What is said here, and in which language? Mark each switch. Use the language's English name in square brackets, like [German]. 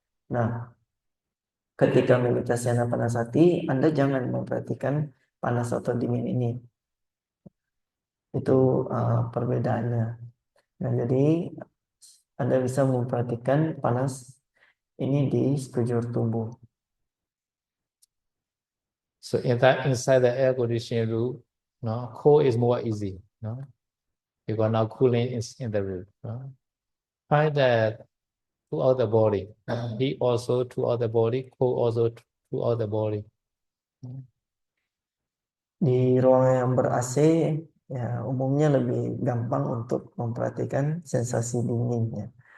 [Indonesian] Nah, ketika meditasi anapanasati, Anda jangan memperhatikan panas atau dingin ini. Itu perbedaannya. Nah, jadi Anda bisa memperhatikan panas ini di sekujur tubuh. [English] So inside the air conditioning room, no, cold is more easy, no? Because now cooling is in the room. No? Find that throughout the body. Heat also throughout the body, cold also throughout the body. [Indonesian] Di ruangan yang ber-AC, ya umumnya lebih gampang untuk memperhatikan sensasi dinginnya.